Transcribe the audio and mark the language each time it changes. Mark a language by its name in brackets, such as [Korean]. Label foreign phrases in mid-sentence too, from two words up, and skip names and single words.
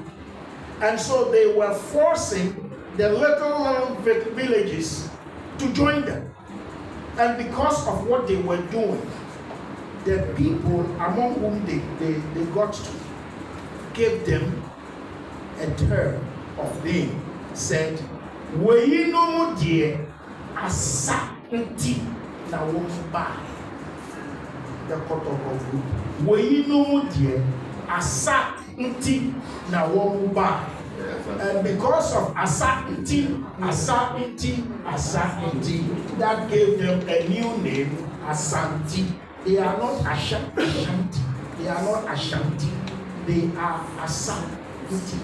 [English] And so they were forcing the little villages to join them. And because of what they were doing, the people among whom they got to gave them a term of name, said, [Akan] "We no dear asanti na womubai." [English] The Kotoko group. [Akan] We no dear asanti na womubai. [English] And because of asanti, that gave them a new name, Asanti. They are not Ashanti. They are not Ashanti. They are Asanti.